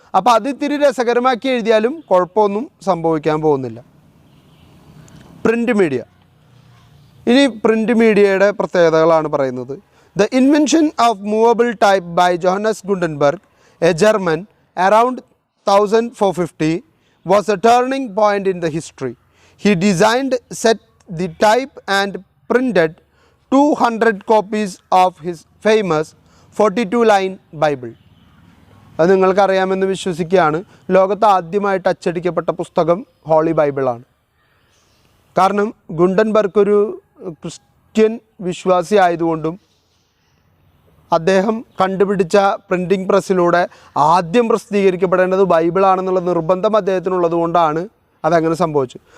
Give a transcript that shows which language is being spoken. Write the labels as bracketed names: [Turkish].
[Malayalam] അപ്പോൾ അത് ഇത്തിരി രസകരമാക്കി എഴുതിയാലും കുഴപ്പമൊന്നും സംഭവിക്കാൻ പോകുന്നില്ല. Print media. ഇനി പ്രിൻ്റ് മീഡിയയുടെ പ്രത്യേകതകളാണ് പറയുന്നത്. [English] The invention of movable type by Johannes Gutenberg, a German, around 1450 was a turning point in the history. He designed, set the type and printed 200 copies of his famous 42-line Bible. [Malayalam] അത് നിങ്ങൾക്കറിയാമെന്ന് വിശ്വസിക്കുകയാണ്. ലോകത്ത് ആദ്യമായിട്ട് അച്ചടിക്കപ്പെട്ട പുസ്തകം holy ബൈബിളാണ്. കാരണം ഗുണ്ടൻബർഗ് ഒരു Christian വിശ്വാസി ആയതുകൊണ്ടും അദ്ദേഹം കണ്ടുപിടിച്ച പ്രിൻറ്റിംഗ് പ്രസ്സിലൂടെ ആദ്യം പ്രസിദ്ധീകരിക്കപ്പെടേണ്ടത് ബൈബിളാണെന്നുള്ള നിർബന്ധം അദ്ദേഹത്തിനുള്ളത് കൊണ്ടാണ് അതങ്ങനെ സംഭവിച്ചത്.